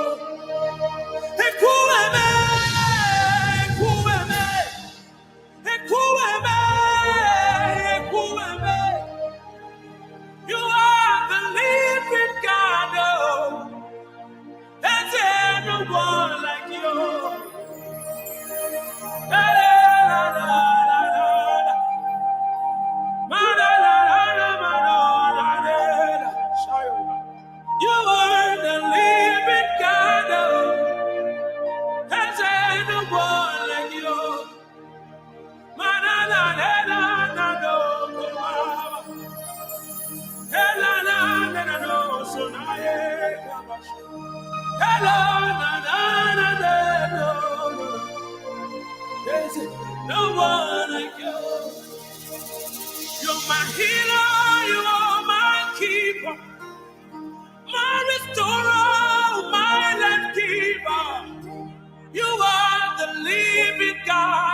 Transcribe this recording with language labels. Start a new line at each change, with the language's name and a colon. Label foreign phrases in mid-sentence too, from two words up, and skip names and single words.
Igbo: Ekueme, ekueme, ekueme, ekueme.
English: You are the living God. Oh, there's no one like you. La, la, la, la, la, la, la. Ma, la, la, la, la, ma, la, la, la, la. You are the living God. Oh, there's no one like you. Ma, la, la, la, la, la, la, la. La, la, la, la, la, la, so, na, yeah, la, hello, na, na, na, na, no, no. There's no one like you. You're my healer, you are my keeper, my restorer, my life keeper. You are the living God.